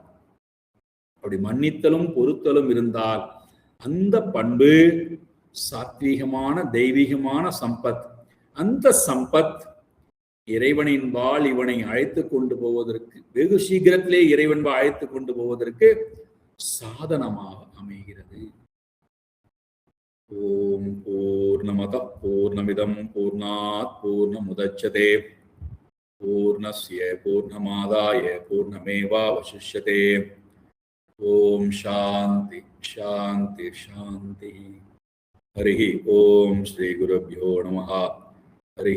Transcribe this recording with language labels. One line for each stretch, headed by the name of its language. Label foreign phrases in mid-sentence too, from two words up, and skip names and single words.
Tamil: அப்படி மன்னித்தலும் பொறுத்தலும் இருந்தால் அந்த பண்பு சாத்வீகமான தெய்வீகமான சம்பத். அந்த சம்பத் இறைவனின்பால் இவனை அழைத்து கொண்டு போவதற்கு, வெகு சீக்கிரத்திலே இறைவன்பால் அழைத்து கொண்டு போவதற்கு சாதனமாக அமைகிறது.
Sanskrit: ओम् पूर्णमदः पूर्णमिदम् पूर्णात् पूर्णमुदच्यते पूर्णस्य पूर्णमादाय पूर्णमेवावशिष्यते. ओम् शान्तिः शान्तिः शान्तिः. हरिः ओम् श्री गुरुभ्यो नमः.